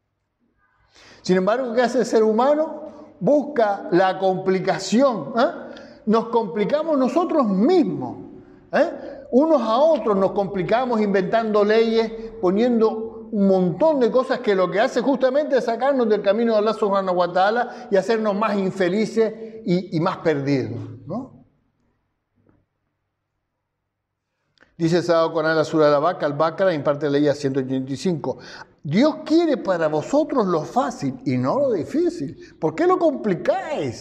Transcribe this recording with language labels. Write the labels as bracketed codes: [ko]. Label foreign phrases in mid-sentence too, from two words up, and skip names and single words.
[es] Sin embargo, ¿qué hace el ser humano? Busca la complicación, nos complicamos nosotros mismos. Unos a otros nos complicamos inventando leyes, poniendo un montón de cosas que lo que hace justamente es sacarnos del camino de Allah [ar] سبحانه وتعالى [es] y hacernos más infelices y más perdidos, ¿no? Dice el Sagrado Corán en la Sura Al-Baqarah, en parte de la ley 185. Dios quiere para vosotros lo fácil y no lo difícil. ¿Por qué lo complicáis?